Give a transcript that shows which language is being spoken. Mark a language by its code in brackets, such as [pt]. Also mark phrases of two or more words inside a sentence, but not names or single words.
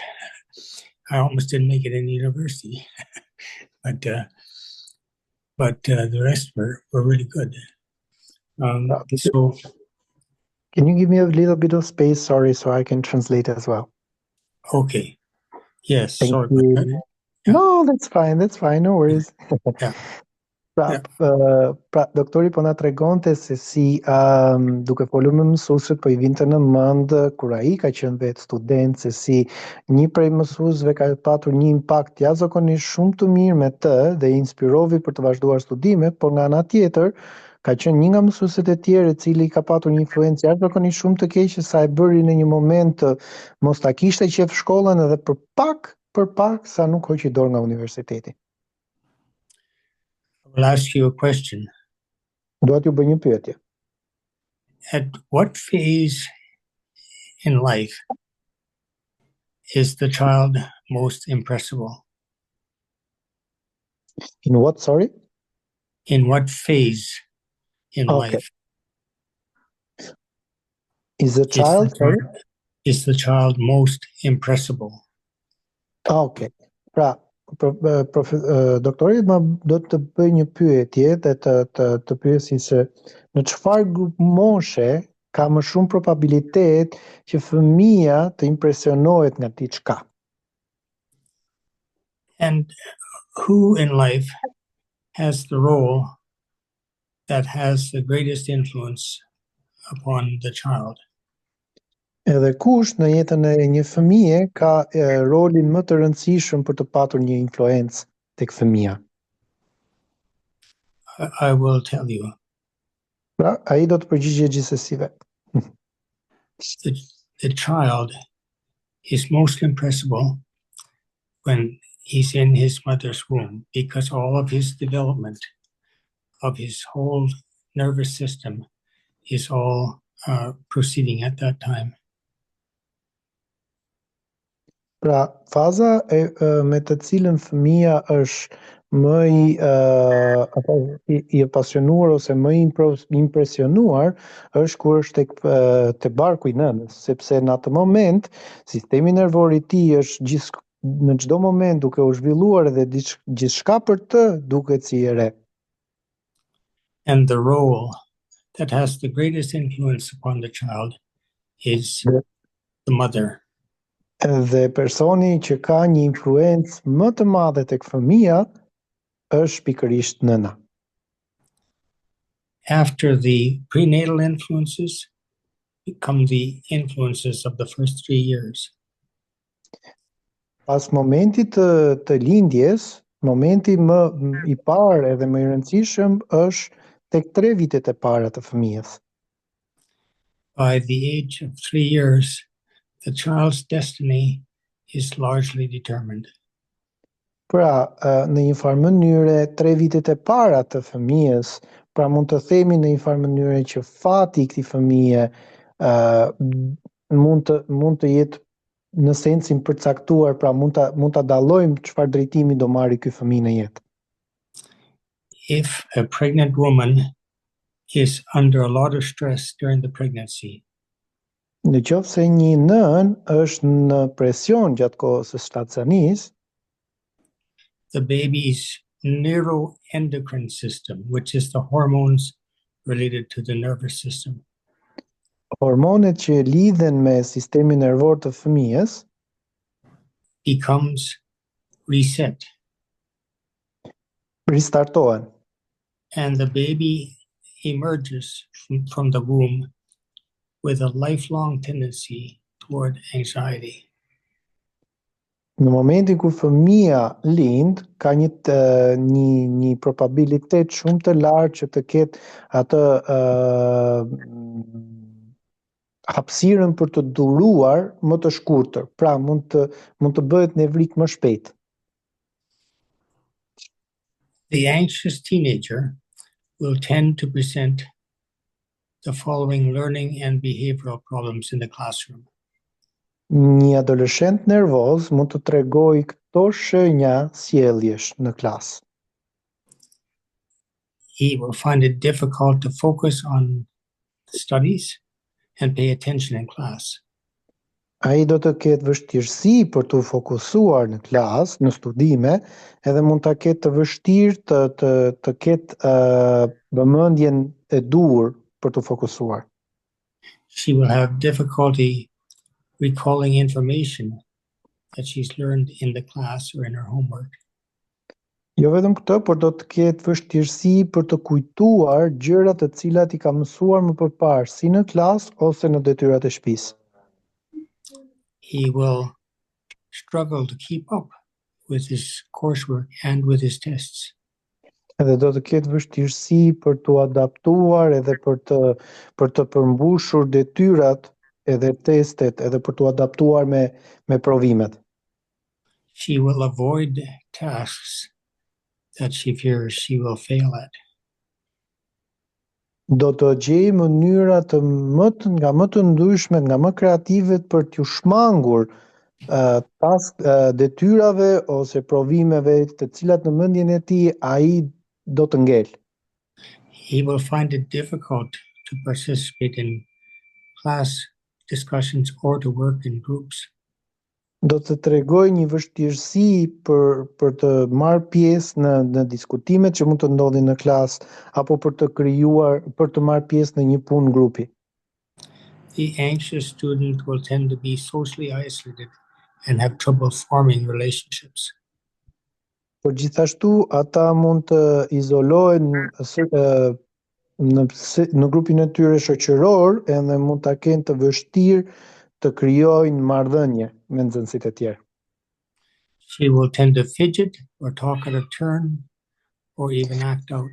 [en] I almost didn't make it in university, but the rest were really good. So, can you give me a little bit of space, sorry, so I can translate as well? Okay. Yes. Thank sorry. you. Yeah. No, that's fine, no worries. Yeah. [sq] Pra, doktori po na tregonte se si duke folur me mësuesit po I vinte në mend kur ai ka qenë vetë student se si një prej mësuesve ka patur një impakt jashtëzakonisht shumë të mirë me të dhe I inspirovi për të vazhduar studimet, por nga ana tjetër ka qenë një nga mësuesit e tjerë I cili ka patur një influencë jashtëzakonisht shumë të keqe sa e bëri në një moment mos ta kishte qef shkollën edhe për pak sa nuk hoqi dorë nga universiteti. [en] I will ask you a question. [sq] Dua t'ju bëj një pyetje. [en] At what phase in life is the child most impressible? In what, sorry? In what phase in life? Is the child, is the child most impressible? Okay. [sq] Pra, doktori do të bëj një pyetje dhe të pyesi se në çfarë grup moshe ka më shumë probabilitet që fëmia të impresionohet nga diçka. [en] And who in life has the role that has the greatest influence upon the child? [sq] Edhe kush në jetën e një fëmije ka rolin më të rëndësishëm për të patur një influencë tek fëmia? [en] I will tell you. [sq] Pra, ai do të përgjigjë gjithsesi vetë. [en] The child is most impressible when he's in his mother's womb because all of his development of his whole nervous system is all proceeding at that time. [sq] Pra, faza me të cilën fëmia është më I apasionuar ose më impresionuar është kur është te barku I nënës, sepse në atë moment sistemi nervor I tij është në çdo moment duke u zhvilluar dhe gjithçka për të duket si e re. [en] And the role that has the greatest influence upon the child is the mother. [sq] Dhe personi që ka një influencë më të madhe tek fëmia është pikërisht nëna. [en] After the prenatal influences come the influences of the first 3 years. [sq] Pas momentit të lindjes, momenti më I parë edhe më I rëndësishëm është tek 3 vitet e para të fëmijës. [en] By the age of 3 years, the child's destiny is largely determined. [sq] Pra, në një farë mënyre, 3 vitet e para të fëmijës, pra mund të themi në një farë mënyre që fati I këtij fëmije mund të jetë në sensin përcaktuar, pra mund ta dallojmë çfarë drejtimi do marrë ky fëmijë në jetë. [en] If a pregnant woman is under a lot of stress during the pregnancy, [sq] në qoftë se një nën është në presion gjatë kohës së shtatzanisë, [en] the baby's neuroendocrine system, which is the hormones related to the nervous system. [sq] Hormonet që lidhen me sistemin nervor të fëmijës [en] becomes reset, [sq] ristartohen [en] and the baby emerges from the womb with a lifelong tendency toward anxiety. [sq] Në momentin kur fëmia lind, ka një probabilitet shumë të lartë që të ketë atë hapësirën për të duruar më të shkurtër. Pra mund të bëhet nevrik më shpejt. [en] The anxious teenager will tend to present the following learning and behavioral problems in the classroom. [sq] Një adoleshent nervoz mund të tregojë këto shenja sjelljesh në klasë. [en] He will find it difficult to focus on studies and pay attention in class. [sq] Ai do të ketë vështirësi për të fokusuar në klasë, në studime, edhe mund ta ketë të vështirë të ketë vëmendjen e dur për të fokusuar. [en] She will have difficulty recalling information that she's learned in the class or in her homework. [sq] Jo vetëm këtë, por do të ketë vështirësi për të kujtuar gjërat të cilat I ka mësuar më përpara, si në klasë ose në detyrat e shtëpisë. [en] He will struggle to keep up with his coursework and with his tests. [sq] Edhe do të ketë vështirësi për të adaptuar edhe për të përmbushur detyrat edhe testet edhe për të adaptuar me provimet. [en] She will avoid tasks that she fears she will fail at. [sq] Do të gjejë mënyra nga më të ndryshme, nga më kreative për t'u shmangur detyrave ose provimeve të cilat në mendjen e tij ai do të ngel. [en] He will find it difficult to participate in class discussions or to work in groups. [sq] Do të tregoj një vështirësi për të marrë pjesë në diskutimet që mund të ndodhin në klasë apo për të marrë pjesë në një punë grupi. [en] The anxious student will tend to be socially isolated and have trouble forming relationships. [sq] Por gjithashtu ata mund të izolohen në grupin e tyre shoqëror edhe mund ta kenë të vështirë të krijojnë marrëdhënie me nxënësit e tjerë. [en] She will tend to fidget or talk at a turn or even act out.